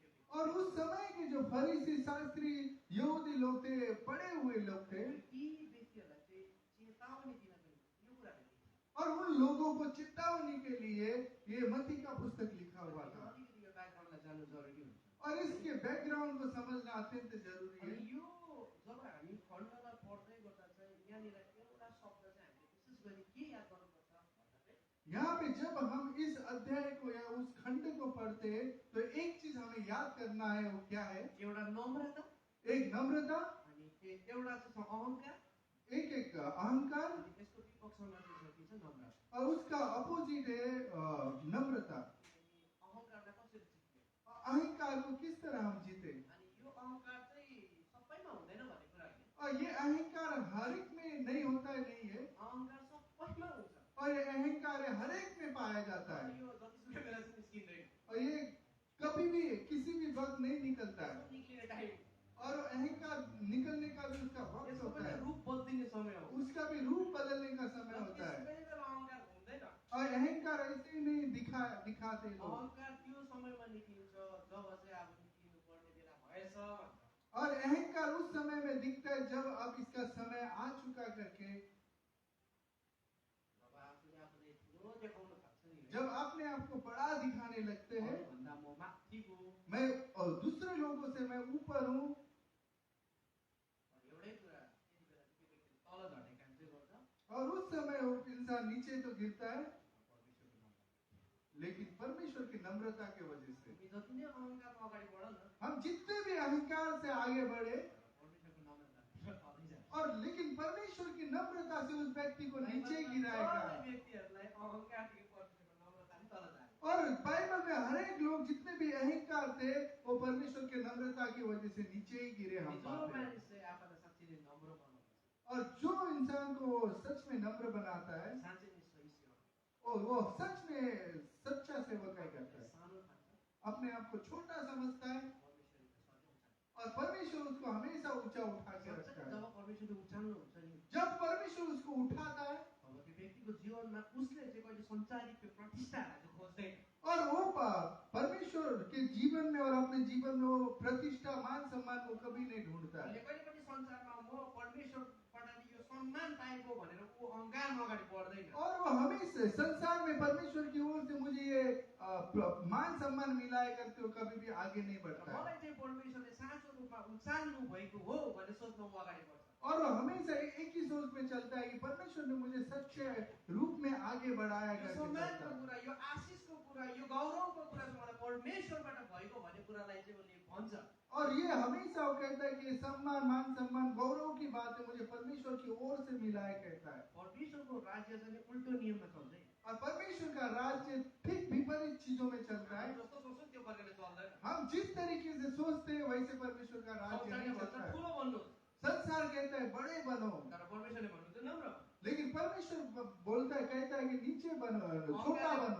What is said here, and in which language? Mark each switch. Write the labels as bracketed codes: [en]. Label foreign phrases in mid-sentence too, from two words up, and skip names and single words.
[hi] और उस समय के जो फरीसी शास्त्री यहूदी लोग थे पढ़े हुए लोग थे [ne] यी व्यक्तिहरूलाई चाहिँ चेतावनी दिनको निम्ति यो कुराहरू लेखे। [hi] और उन लोगों को चेतावनी के लिए ये मत्ती का पुस्तक लिखा हुआ था। [ne] अलिकति यो ब्याकग्राउन्डलाई जान्नु जरुरी हुन्छ। [hi] और इसके बैकग्राउंड को समझना अत्यंत जरूरी है। [ne] अनि यो जब हामी खण्डलाई पढ्दै गर्दा चाहिँ यहाँनिर एउटा शब्द चाहिँ हामीले विशेष गरी के याद गर्नुपर्छ भन्दा चाहिँ [hi] यहाँ पे जब हम इस अध्याय को या उस खंड को पढ़ते हैं तो एक चीज हमें याद करना है वो क्या है। [ne] एउटा नम्रता, [hi] एक नम्रता, [ne] अनि एउटा चाहिँ छ अहंकार, [hi] एक अहंकार [ne] अनि त्यसको विपक्षमा चाहिँ छ के छ नम्रता। [hi] और उसका अपोजिट है नम्रता। [ne] अहंकारलाई कसरी जित्ने, [hi] अहंकार को किस तरह हम जीते। [ne] अनि यो अहंकार चाहिँ सबैमा हुँदैन भन्ने कुरा होइन। [hi] और ये अहंकार हर एक में नहीं होता है, नहीं है। [ne] अहंकार सबैमा हुन्छ [hi] और ये अहंकार हर एक में पाया जाता है [ne] यो जतिसुकै बेला चाहिँ निस्किँदैन। [hi] और ये कभी भी किसी भी वक्त नहीं निकलता है। [ne] निक्लिने टाइम [hi] और अहंकार निकलने का भी उसका वक्त [ne] यसको [hi] होता [ne] पनि [hi] है, [ne] रूप बदलिने समय हो। [hi] उसका भी रूप बदलने का समय होता है। [ne] त्यसै बेला अहंकार हुँदैन। [hi] और अहंकार ऐसे ही नहीं दिखाते लोग। [ne] अहंकार त्यो समयमा निक्लिन्छ जब चाहिँ अब निक्लिनु पर्ने बेला भएछ भन्छ। [hi] और अहंकार उस समय में दिखता है जब अब इसका समय आ चुका करके, जब अपने आप को बड़ा दिखाने लगते हैं। [ne] भन्दा म माथिको [hi] मैं और दूसरे लोगों से मैं ऊपर हूँ। [ne] एउटै कुरा त्यति बेला त्यो व्यक्ति तल झर्ने काम चाहिँ गर्छ। [hi] और उस समय वो इंसान नीचे तो गिरता है [ne] परमेश्वरको नाममा [hi] लेकिन परमेश्वर की नम्रता की वजह से [ne] हामी जति नै अहंकारमा अगाडि बढ न [hi] हम जितने भी अहंकार से आगे बढ़े [ne] परमेश्वरको नम्रता तलै जान्छ। [hi] और लेकिन परमेश्वर की नम्रता से उस व्यक्ति को नीचे गिराएगा। [ne] व्यक्तिहरूलाई अहंकारदेखि परमेश्वरको नम्रता नि तल जान्छ। [hi] और बाइबल में हर एक लोग जितने भी अहंकार थे वो परमेश्वर के नम्रता की वजह से नीचे ही गिरे हम जो पाते हैं। [ne] मानिस चाहिँ आफूलाई साँच्चै नै नम्र बनाउँछ [hi] और जो इंसान को सच में नम्र बनाता है [ne] साँच्चै नै सही सेवा [hi] और वो सच में सच्चा सेवकाई करता है, [ne] सानो ठान्छ [hi] अपने आप को छोटा समझता है [ne] परमेश्वरले सधैँ उठान्छ। [hi] और परमेश्वर उसको हमेशा ऊंचा उठा के रखता है। [ne] जब परमेश्वरले उठाल्नुहुन्छ नि [hi] जब परमेश्वर उसको उठाता है [ne] तब त्यो व्यक्तिको जीवनमा उसले चाहिँ कहिले संसारिक त्यो प्रतिष्ठालाई चाहिँ खोज्दैन। [hi] और वो परमेश्वर के जीवन में और अपने जीवन में वो प्रतिष्ठा मान सम्मान को कभी नहीं ढूंढता है। [ne] उसले कहिले पनि संसारमा म परमेश्वरबाट यो सम्मान पाएको भनेर ऊ अहंकारमा अगाडि बढ्दैन। [hi] और वो हमेशा संसार में परमेश्वर की ओर से मुझे ये मान सम्मान मिला है करके वो कभी भी आगे नहीं बढ़ता है। [ne] मलाई चाहिँ परमेश्वरले साँचो रूपमा उचाल्नु भएको हो भन्ने सोच्न ऊ अगाडि बढ्छ। [hi] और वो हमेशा एक ही सोच में चलता है कि परमेश्वर ने मुझे सच्चे रूप में आगे बढ़ाया [ne] यो [hi] करके [ne] सम्मानको [hi] चलता है। [ne] कुरा, यो आशिषको कुरा, यो गौरवको कुरा चाहिँ मलाई परमेश्वरबाट भएको भन्ने कुरालाई चाहिँ उसले भन्छ। [hi] और ये हमेशा वो कहता है कि ये सम्मान, मान सम्मान, गौरव की बात है मुझे परमेश्वर की ओर से मिला है, कहता है। [ne] परमेश्वरको राज्य चाहिँ उल्टो नियममा चल्छ है। [hi] और परमेश्वर का राज्य ठीक विपरीत चीजों में चलता है। [ne] हामी जस्तो सोच्छौँ त्यो प्रकारले चल्दैन। [hi] हम जिस तरीके से सोचते हैं वैसे परमेश्वर का राज्य [ne] संसारले [hi] नहीं [ne] भन्छ [hi] चलता है। [ne] ठुलो बन्नु, [hi] संसार कहता है बड़े बनो, [ne] तर परमेश्वरले भन्नुहुन्छ नम्र। [hi] लेकिन परमेश्वर बोलता है, कहता है कि नीचे बनो, छोटा बनो।